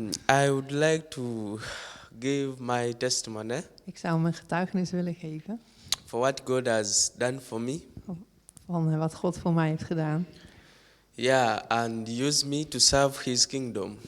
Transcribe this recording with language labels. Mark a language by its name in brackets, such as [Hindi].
[English] I would like to give my testimony [Dutch] Ik zou mijn getuigenis willen geven [English] for what God has done for me. [Dutch] van wat God voor mij heeft gedaan. [English] Yeah, and use me to serve His kingdom.